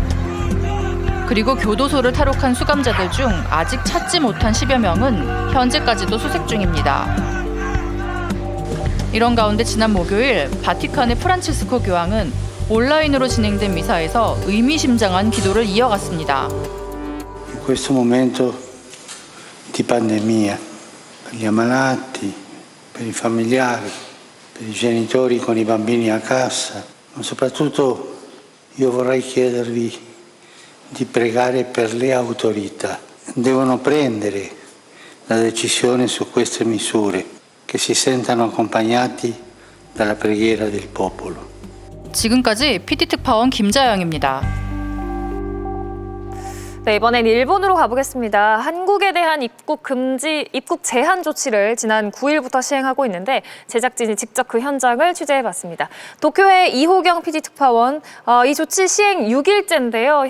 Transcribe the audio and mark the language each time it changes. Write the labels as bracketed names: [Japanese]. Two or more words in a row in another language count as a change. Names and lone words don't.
[Korean] 그리고 교도소를 탈옥한 수감자들 중 아직 찾지 못한 10여 명은 현재까지도 수색 중입니다. 이런 가운데 지난 목요일 바티칸의 프란치스코 교황은 온라인으로 진행된 미사에서 의미심장한 기도를 이어갔습니다. [Italian] In questo momento di pandemia, per gli ammalati, per i familiari, per i genitori con i bambini a casa, ma soprattutto io vorrei chiedervi di pregare per le autorità. Devono prendere la decisione su queste misure, che si sentano accompagnati dalla preghiera del popolo. [Korean] 지금까지 PD특파원 김자영입니다. 네, 이번엔 일본으로 가보겠습니다. 한국에 대한 입국 제한 조치를 지난 9일부터 시행하고 있는데 제작진이 직접 그 현장을 취재해봤습니다. 도쿄의 이호경 PD특파원, 이 조치 시행 6일째인데요.